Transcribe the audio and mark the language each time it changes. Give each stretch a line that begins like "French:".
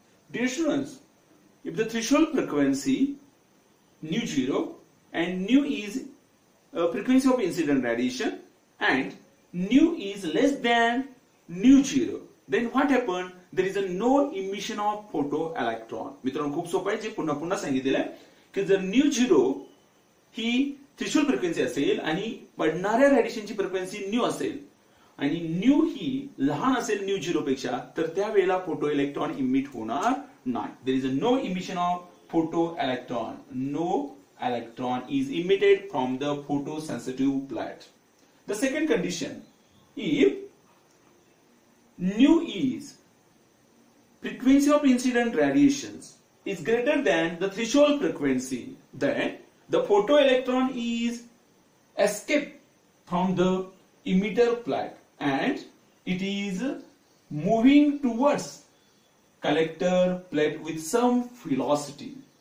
English: Dear students, if the threshold frequency nu 0 and nu is frequency of incident radiation and nu is less than nu 0, then what happened? There is a no emission of photoelectron.
Marathi: मित्रांनो खूप सोपं आहे, जे पुन्हा पुन्हा सांगितलेलं आहे की जर nu 0 ही थ्रेशोल्ड फ्रिक्वेन्सी असेल आणि पडणाऱ्या रेडिएशनची फ्रिक्वेन्सी न्यू असेल आणि न्यू ही लहान असेल न्यू 0 पेक्षा, तर त्यावेळेला फोटो इलेक्ट्रॉन इमिट होणार नाही.
English: There is a no emission of photo electron. No electron is emitted from the photosensitive plate. The second condition, if nu is frequency of incident radiations is greater than the threshold frequency, then the photoelectron is escaped from the emitter plate and it is moving towards collector plate with some velocity.